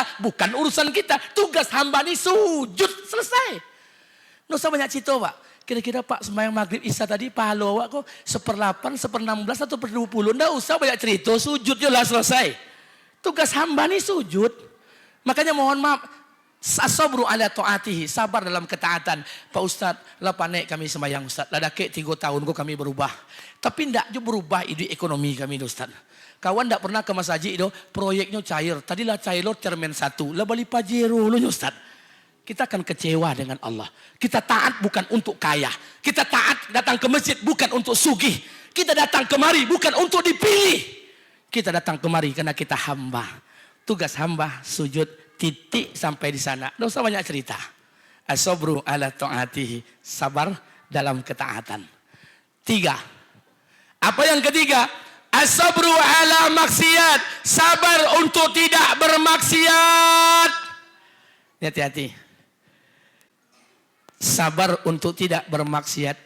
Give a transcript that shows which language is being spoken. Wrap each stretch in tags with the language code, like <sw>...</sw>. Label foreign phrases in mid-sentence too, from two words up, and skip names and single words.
<id>Bukan urusan kita. Tugas hamba ini sujud. Selesai. Nggak usah banyak cerita, Pak. Kira-kira Pak sembahyang maghrib isya tadi pahala awak kok 1/8, 1/16 atau 1/20. Nggak usah banyak cerita. Sujud jelas selesai. Tugas hamba ini sujud. Makanya mohon maaf.</id> <ar>الصبر على طاعته,</ar> <id>sabar dalam ketaatan.</id> <min>Pak Ustadz, lah panek kami sembahyang Ustadz. Lah dakek 3 tahun kok kami berubah. Tapi ndak juga berubah ide ekonomi kami Ustadz. Kawan ndak pernah ke Mas Haji itu, proyeknya cair. Tadilah cair lo termen 1, lah balik pajero lo Ustadz.</min> <id>Kita akan kecewa dengan Allah. Kita taat bukan untuk kaya. Kita taat datang ke masjid bukan untuk sugih. Kita datang kemari bukan untuk dipilih. Kita datang kemari karena kita hamba. Tugas hamba sujud. Titik sampai di sana. Tidak usah banyak cerita.</id> <ar>الصبر على طاعته.</ar> <id>Sabar dalam ketaatan. 3. Apa yang ketiga?</id> <ar>الصبر على المعصية.</ar> <id>Sabar untuk tidak bermaksiat. Hati-hati. Sabar untuk tidak bermaksiat.</id>